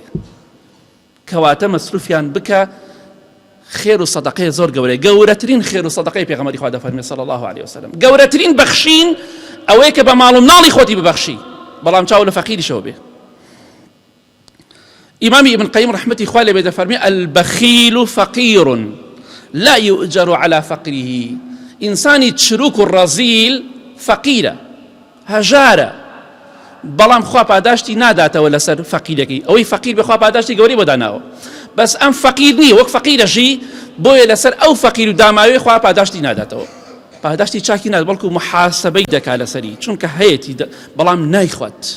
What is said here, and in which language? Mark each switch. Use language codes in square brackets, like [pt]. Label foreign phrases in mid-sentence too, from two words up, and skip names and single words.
[ckb] کەواتە مەسروفیان بکە، خێر و سەدەقەیە زۆر گەورەیە، گەورەترین خێر و سەدەقەی پێغەمبەری خوا دەفەرمێ [ar] صلی الله علیه وسلم. [ckb] گەورەترین بەخشین ئەوەیە کە بە ماڵ و مناڵی خۆتی ببەخشی، بەڵام چاو لە فەقیریشەوە بێ. ئیمامی ابن قەیم ڕەحمەتی خوا لێ بێ دەفەرمێ [ar] البەخیل فەقیر لا يؤجر على فقره. [ckb] ئینسانی چروک و ڕەزیل فەقیرە، هەژارە، بەڵام خوا پاداشتی ناداتەوە لەسەر فەقیرەکەی. ئەوەی فەقیر بخوا پاداشتی گەورەی بۆ داناوە، بەس ئەم فەقیر نییە، وەک فەقیرەژی، بۆیە لەسەر ئەو فەقیر و داماوی خوا پاداشتی ناداتەوە، پاداشتی چاکی نات، بەڵکو محاسبەی دەکا لەسەری، چونکە هەیەتی بەڵام نایخوات.